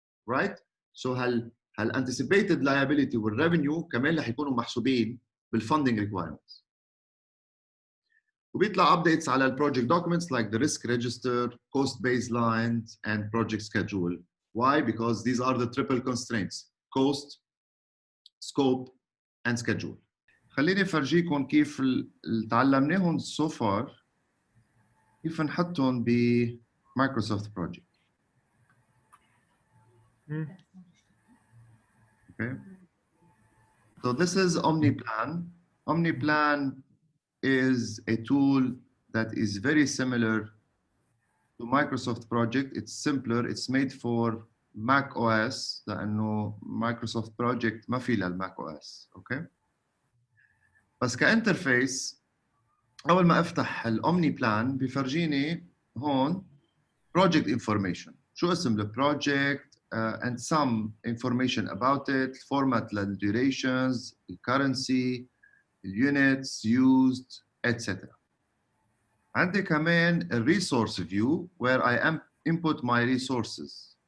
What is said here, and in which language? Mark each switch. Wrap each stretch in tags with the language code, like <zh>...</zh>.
<en>Right?</en> <ar>So anticipated liability والrevenue كمان رح يكونوا محسوبين بالfunding requirements. وبيطلع</ar> <en>updates على البروجكت documents like the risk register, cost baselines, and project schedule. Why? Because these are the triple constraints: cost, scope, and schedule.</en> <ar>خليني افرجيكم كيف اللي تعلمناهم</ar> <en>so far</en> <ar>كيف نحطهم بمايكروسوفت بروجكت.</ar> <en>Okay. So this is OmniPlan. OmniPlan is a tool that is very similar to Microsoft project. It's simpler. It's made for Mac OS لأنه Microsoft project</en> <ar>ما في للماك</ar> <en>OS. Okay.</en> <ar>بس كانترفيس أول ما أفتح الأومني بلان بيفرجيني هون project information. شو اسم البروجكت</ar> <en>and some information about it, format للدurations, the currency, the units used, etc.</en> <ar>عندي كمان</ar> <en>a resource view where I input my resources.</en>